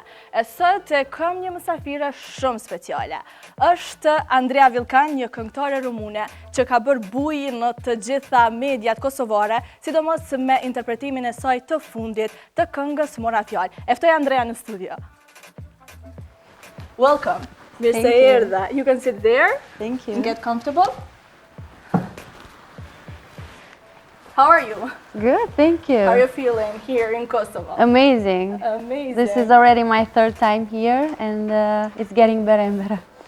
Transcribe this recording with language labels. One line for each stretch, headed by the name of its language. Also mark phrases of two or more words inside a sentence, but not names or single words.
Albanian: E sot kam një mysafire shumë speciale. Është Andrea Vilcan, një këngëtare rumune që ka bërë buj në të gjitha mediat kosovare, sidomos me interpretimin e saj të fundit të këngës Mora Fjalë. E ftoj Andrea në studio.
English: Welcome. Thank you. You can sit there. Thank you. And get comfortable. How are you? Good, thank you. How are you feeling here in Kosovo? Amazing. Amazing. This is already my third time here, and it's getting better and better.